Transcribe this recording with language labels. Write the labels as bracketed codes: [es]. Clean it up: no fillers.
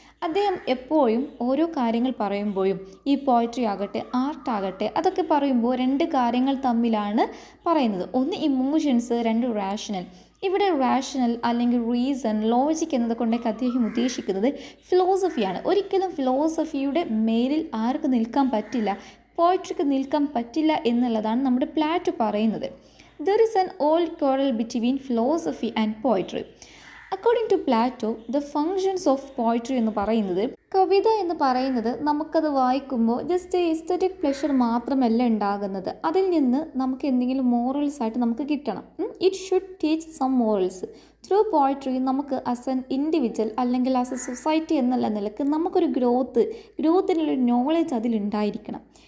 [ml] അദ്ദേഹം എപ്പോഴും ഓരോ കാര്യങ്ങൾ പറയുമ്പോഴും ഈ പോയട്രി ആകട്ടെ, ആർട്ടാകട്ടെ, അതൊക്കെ പറയുമ്പോൾ 2 കാര്യങ്ങൾ തമ്മിലാണ് പറയുന്നത്. ഒന്ന് ഇമോഷൻസ്, 2 റാഷണൽ. ഇവിടെ റാഷണൽ അല്ലെങ്കിൽ റീസൺ, ലോജിക് എന്നത് കൊണ്ടൊക്കെ അദ്ദേഹം ഉദ്ദേശിക്കുന്നത് ഫിലോസഫിയാണ്. ഒരിക്കലും ഫിലോസഫിയുടെ മേലിൽ ആർക്ക് നിൽക്കാൻ പറ്റില്ല, പോയട്രിക്ക് നിൽക്കാൻ പറ്റില്ല എന്നുള്ളതാണ് നമ്മുടെ പ്ലാറ്റോ പറയുന്നത്. [en] There is an old quarrel between philosophy and poetry. According to Plato, the functions of poetry [ml] എന്ന് പറയുന്നത്, കവിത എന്ന് പറയുന്നത് നമുക്കത് വായിക്കുമ്പോൾ ജസ്റ്റ് എസ്തറ്റിക് പ്ലഷർ മാത്രമല്ല ഉണ്ടാകുന്നത്, അതിൽ നിന്ന് നമുക്ക് എന്തെങ്കിലും മോറൽസ് ആയിട്ട് നമുക്ക് കിട്ടണം. [en] It should teach some morals. [ml] Through poetry നമുക്ക് ആസ് എൻ ഇൻഡിവിജ്വൽ അല്ലെങ്കിൽ ആസ് എ സൊസൈറ്റി എന്നുള്ള നിലക്ക് നമുക്കൊരു ഗ്രോത്തിനുള്ളൊരു നോളജ് അതിലുണ്ടായിരിക്കണം.